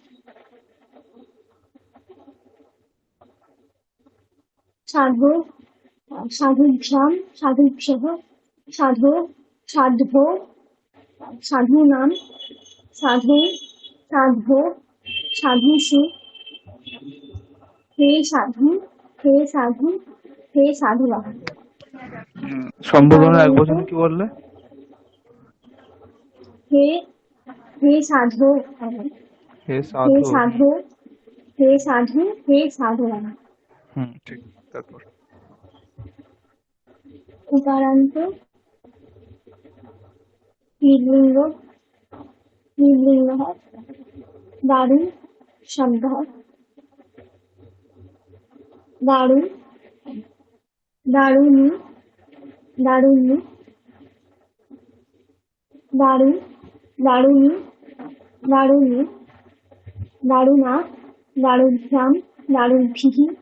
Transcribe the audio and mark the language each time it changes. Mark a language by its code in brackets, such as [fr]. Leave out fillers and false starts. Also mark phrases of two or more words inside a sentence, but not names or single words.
[sa] साधो साधुभ्यां साधुभ्यः साधो साधवो साधूनां साधु साधवो साधुषु हे साधु हे साधु हे साधुवः। [bn] সম্বোধনের এক उकारान्त বচনে কি বললে? [sa] हे हे साधो হে हे সাধু। साधो हे साधु हे साधुवः। [bn] ঠিক। তারপর [sa] उकारान्त स्त्रीलिङ्ग स्त्रीलिङ्गः दारु शब्दः दारु दारुणी दारुणी दारु दारुणी दारुणी दारुणा दारुभ्यां दारुभिः